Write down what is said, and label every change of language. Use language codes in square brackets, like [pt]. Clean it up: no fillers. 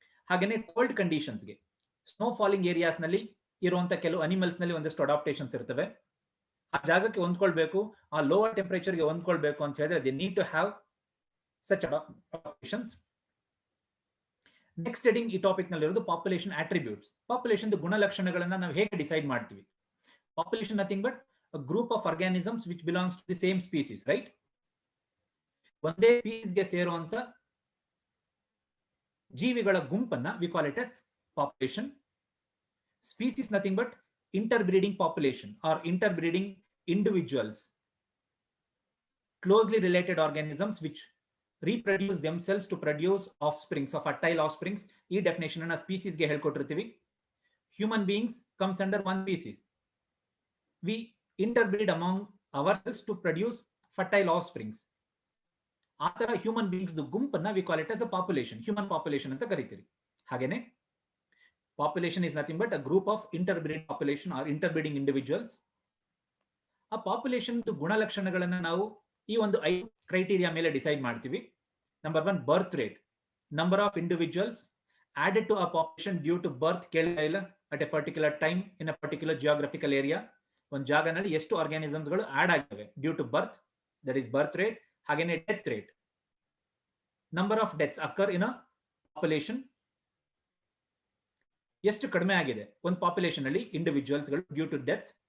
[kn] ಹಾಗೇನೆ cold ಕಂಡೀಷನ್ಸ್ಗೆ, snow falling areas ನಲ್ಲಿ ಇರುವಂತ ಕೆಲವು ಅನಿಮಲ್ಸ್ ನಲ್ಲಿ ಒಂದಷ್ಟು ಅಡಾಪ್ಟೇಷನ್ಸ್ ಇರ್ತವೆ. ಆ ಜಾಗಕ್ಕೆ ಹೊಂದ್ಕೊಳ್ಬೇಕು, ಆ ಲೋವರ್ ಟೆಂಪರೇಚರ್ಗೆ ಹೊಂದ್ಕೊಳ್ಬೇಕು ಅಂತ ಹೇಳಿದ್ರೆ [en] They need to have such adaptations. [kn] Next heading ಈ ಟಾಪಿಕ್ ನಲ್ಲಿ ಇರೋದು ಪಾಪ್ಯುಲೇಷನ್ ಆಟ್ರಿಬ್ಯೂಟ್ಸ್. ಪಾಪ್ಯುಲೇಷನ್ ಗುಣಲಕ್ಷಣಗಳನ್ನ ನಾವು ಹೇಗೆ ಡಿಸೈಡ್ ಮಾಡ್ತೀವಿ? [en] Population nothing but a group of organisms which belongs to the same species, right? [kn] ಒಂದೇ ಸ್ಪೀಸ್ಗೆ ಸೇರುವಂತ ಜೀವಿಗಳ ಗುಂಪನ್ನ [en] We call it as population. Species nothing but interbreeding population are interbreeding individuals, closely related organisms which reproduce themselves to produce offsprings of fertile offsprings. ಈ definition ಅನ್ನ species ಗೆ ಹೇಳ್ಕೊಟ್ಟಿರ್ತೀವಿ. Human beings comes under one species. We interbreed among ourselves to produce fertile offsprings. ಆ ತರ human beings ಗುಂಪನ್ನ we call it as a population, human population [kn] ಅಂತ ಕರಿತೀವಿ. [en] ಹಾಗೇನೆ population is nothing but a group of interbreed population are interbreeding individuals. [kn] ಆ population ಗುಣಲಕ್ಷಣಗಳನ್ನ ನಾವು ಈ ಒಂದು 5 ಕ್ರೈಟೀರಿಯಾ ಮೇಲೆ ಡಿಸೈಡ್ ಮಾಡ್ತೀವಿ. [en] Number 1, birth rate, number of individuals added to a population due to birth. [kn] ಕೇಳಿಲ್ಲ ಇಲ್ಲ? [en] at a particular time in a particular geographical area, [kn] ಒಂದು ಜಾಗನಲ್ಲಿ ಎಷ್ಟು [en] Organisms ಗಳು add ಆಗಿವೆ due to birth. That is birth rate, ಹಾಗೇನೆ death rate. Number of deaths occur in a population [kn] ಎಷ್ಟು ಕಡಿಮೆ ಆಗಿದೆ ಒಂದು ಪಾಪ್ಯುಲೇಷನ್ ಅಲ್ಲಿ [en] Individuals ಗಳು due to death.